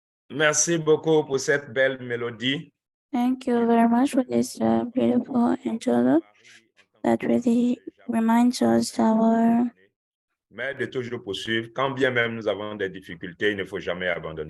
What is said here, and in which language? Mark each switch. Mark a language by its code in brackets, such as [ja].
[fr] Merci beaucoup pour cette belle mélodie. [en] Thank you very much for this beautiful interlude that really reminds us our [fr] Mais de toujours poursuivre, quand bien même nous avons des difficultés, il ne faut jamais abandonner.